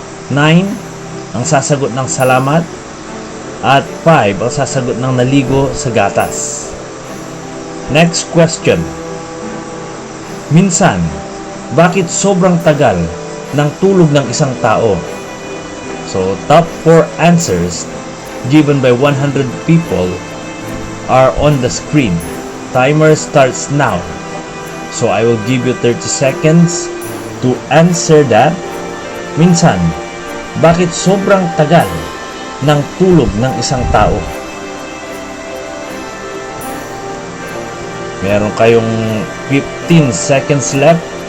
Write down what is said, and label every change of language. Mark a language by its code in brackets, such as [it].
[tl] 9 ang sasagot ng salamat. At 5 ang sasagot ng naligo sa gatas. Next question. Minsan, bakit sobrang tagal ng tulog ng isang tao? [en] So, top 4 answers given by 100 people are on the screen. Timer starts now. So, I will give you 30 seconds to answer that. [tl] Minsan, bakit sobrang tagal ng tulog ng isang tao? Meron kayong 15 seconds left.